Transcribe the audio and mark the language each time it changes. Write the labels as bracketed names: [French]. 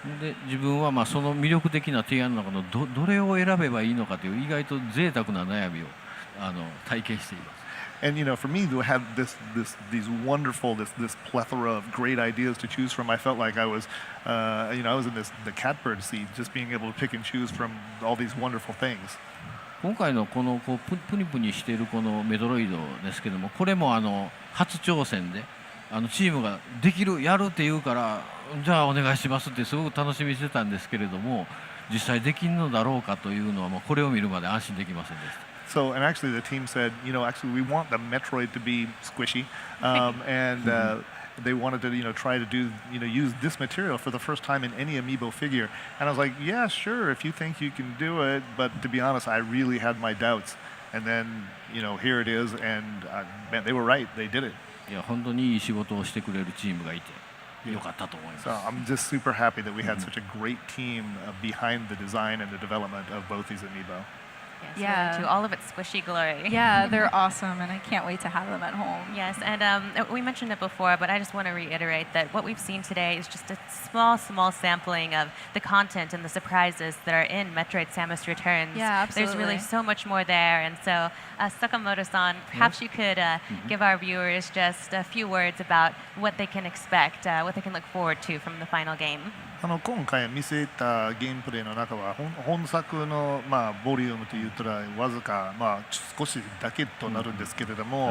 [Japanese] で自分はその魅力的な提案の中のどれを選べばいいのかという意外と贅沢な悩みを体験しています。 [English] And for me to have these wonderful this plethora of great ideas to choose from, I felt like I was I was in the catbird seat, just being able to pick and choose from all these wonderful things. [Japanese] 今回のこのこうプニプニしているこのメトロイドですけども、これも初挑戦でチームができるやるって言うからじゃあお願いしますってすごく楽しみにしてたんですけれども、実際できるのだろうかというのはもうこれを見るまで安心できませんでした。 [English] So, and actually, the team said, actually, we want the Metroid to be squishy, and they wanted to, try to do, use this material for the first time in any amiibo figure. And I was like, yeah, sure, if you think you can do it, but to be honest, I really had my doubts. And then, here it is, and man, they were right. They did it. [Japanese] いや本当にいい仕事をしてくれるチームがいてよかったと思います。 [English] So I'm just super happy that we had such a great team behind the design and the development of both these amiibo. Yes, Yeah. to all of its squishy glory. Yeah, they're awesome, and I can't wait to have them at home. Yes, and we mentioned it before, but I just want to reiterate that what we've seen today is just a small sampling of the content and the surprises that are in Metroid Samus Returns. Yeah, There's really absolutely. so much more there, and so Sakamoto-san, perhaps you could give our viewers just a few words about what they can expect, what they can look forward to from the final game. [Japanese] 今回見せたゲームプレイの中は本作の、ボリュームといったらわずか、少しだけとなるんですけれども、